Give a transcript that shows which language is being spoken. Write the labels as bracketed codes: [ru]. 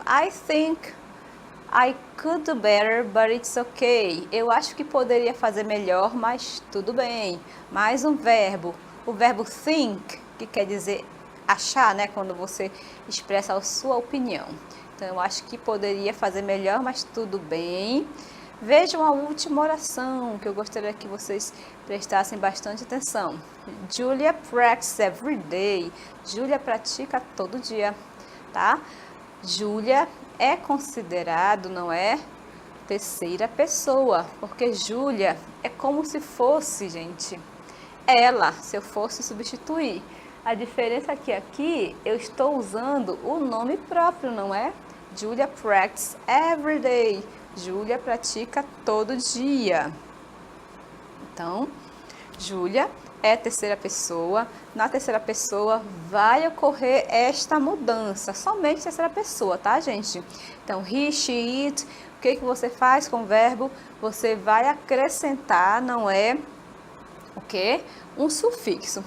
[en] I think I could do better, but it's okay. [pt] Eu acho que poderia fazer melhor, mas tudo bem. Mais um verbo, o verbo think, que quer dizer achar, né? Quando você expressa a sua opinião. Então, eu acho que poderia fazer melhor, mas tudo bem. Vejam a última oração, que eu gostaria que vocês prestassem bastante atenção. [en] Julia practices every day. [pt] Julia pratica todo dia, tá? Julia é considerado, não é? Terceira pessoa, porque Julia é como se fosse, gente, ela, se eu fosse substituir. A diferença é que aqui eu estou usando o nome próprio, não é? [en] Julia practices every day. [pt] Julia pratica todo dia. Então, Julia é terceira pessoa. Na terceira pessoa vai ocorrer esta mudança. Somente terceira pessoa, tá, gente? Então, he, she, it. O que você faz com o verbo? Você vai acrescentar, não é o quê? Um sufixo.